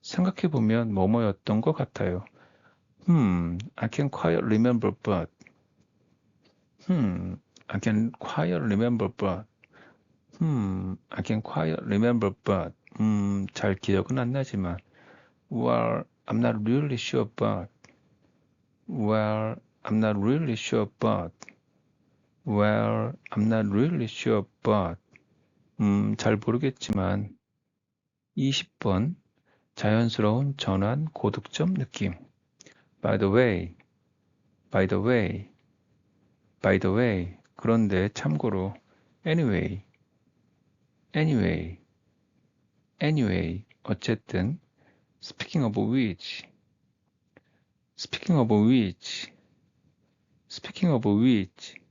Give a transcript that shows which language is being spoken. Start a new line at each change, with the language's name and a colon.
Korean: 생각해보면 뭐뭐였던 것 같아요.
English: I can't quite remember but. I can quite remember but. I can quite remember but.
Korean: 잘 기억은 안 나지만.
English: Well, I'm not really sure but. Well, I'm not really sure but. Well, I'm not really sure but.
Korean: 잘 모르겠지만 20번 자연스러운 전환 고득점 느낌.
English: By the way, by the way, by the way.
Korean: 그런데 참고로
English: anyway, anyway, anyway.
Korean: 어쨌든
English: speaking of which, speaking of which, speaking of which.